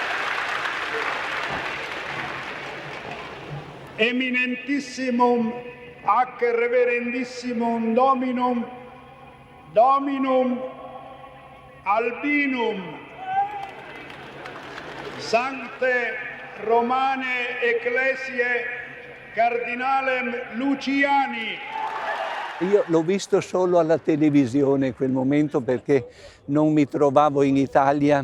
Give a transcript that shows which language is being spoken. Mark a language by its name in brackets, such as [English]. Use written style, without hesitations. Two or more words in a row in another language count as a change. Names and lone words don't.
[Latin] Eminentissimum ac reverendissimum Dominum Albinum, Sancte Romane Ecclesiae Cardinalem Luciani. [Italian] Io l'ho visto solo alla televisione in quel momento perché non mi trovavo in Italia.